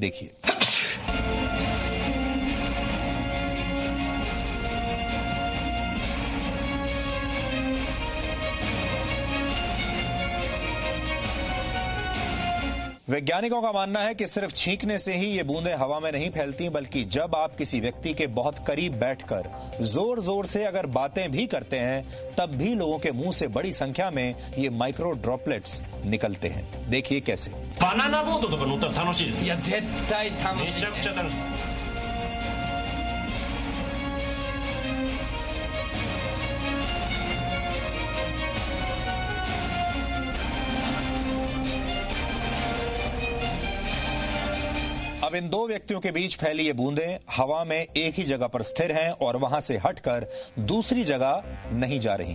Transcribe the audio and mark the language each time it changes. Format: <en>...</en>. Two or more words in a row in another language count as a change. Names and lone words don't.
<hi>देखिए, वैज्ञानिकों का मानना है कि सिर्फ छींकने से ही ये बूंदें हवा में नहीं फैलती, बल्कि जब आप किसी व्यक्ति के बहुत करीब बैठकर जोर जोर से अगर बातें भी करते हैं तब भी लोगों के मुंह से बड़ी संख्या में ये</hi> <en>micro droplets</en> <hi>निकलते हैं। देखिए कैसे।</hi> <ja>バナナボードとか乗ったら楽しいです。いや絶対楽しいね。めちゃくちゃ楽しい。</ja> <hi>अब इन दो व्यक्तियों के बीच फैली ये बूंदें हवा में एक ही जगह पर स्थिर हैं और वहां से हटकर दूसरी जगह नहीं जा रही।</hi>